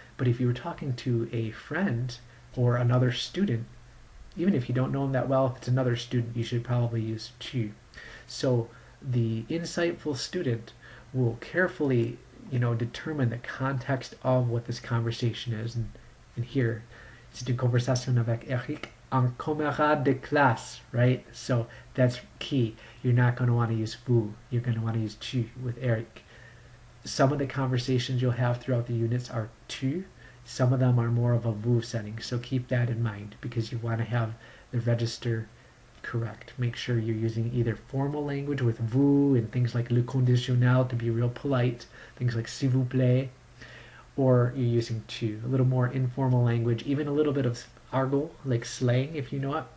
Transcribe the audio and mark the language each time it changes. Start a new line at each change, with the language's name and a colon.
English: But if you were talking to a friend or another student, even if you don't know them that well, if it's another student, you should probably use tu. So the insightful student will carefully, determine the context of what this conversation is.
French: And here, c'est une conversation avec Eric, un camarade de classe,
English: right? So that's key. You're not going to want to use vous. You're going to want to use tu with Eric. Some of the conversations you'll have throughout the units are tu. Some of them are more of a vous setting. So keep that in mind because you want to have the register correct. Make sure you're using either formal language with vous and things like le conditionnel to be real polite, things like
French: s'il vous plaît,
English: or you're using tu, a little more informal language, even a little bit of argot, like slang if you know it.